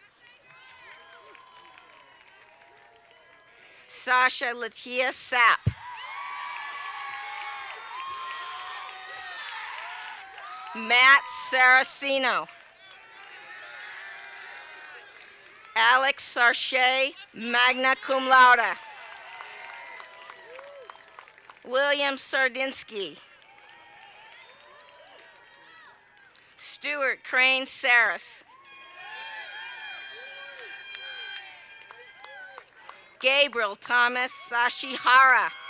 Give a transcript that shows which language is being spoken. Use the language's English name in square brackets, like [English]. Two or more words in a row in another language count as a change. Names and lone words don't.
[English] Sasha Latia Sapp. Matt Saraceno. Alex Sarche, [Latin] magna cum laude. [English] William Sardinsky. Stuart Crane Saris. Gabriel Thomas Sashihara.